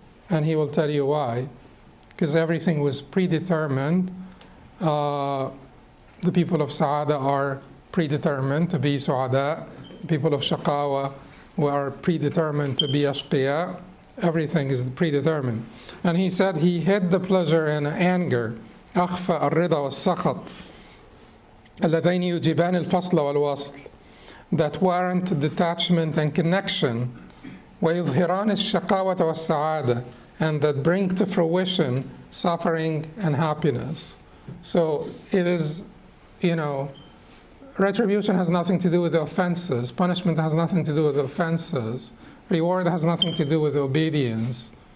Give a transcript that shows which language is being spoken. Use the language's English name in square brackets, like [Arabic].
[English] And he will tell you why. Because everything was predetermined. The people of Sa'ada are predetermined to be Su'ada. The people of Shaqawa are predetermined to be Ashqiya. Everything is predetermined. And he said he hid the pleasure and anger. [Arabic] أخفى الرضا والسخط اللذين يجيبان الفصل والوصل, [English] that warrant detachment and connection. [Arabic] ويظهران الشقاوة والسعادة, [English] and that bring to fruition suffering and happiness. So it is, retribution has nothing to do with the offenses. Punishment has nothing to do with the offenses. Reward has nothing to do with obedience.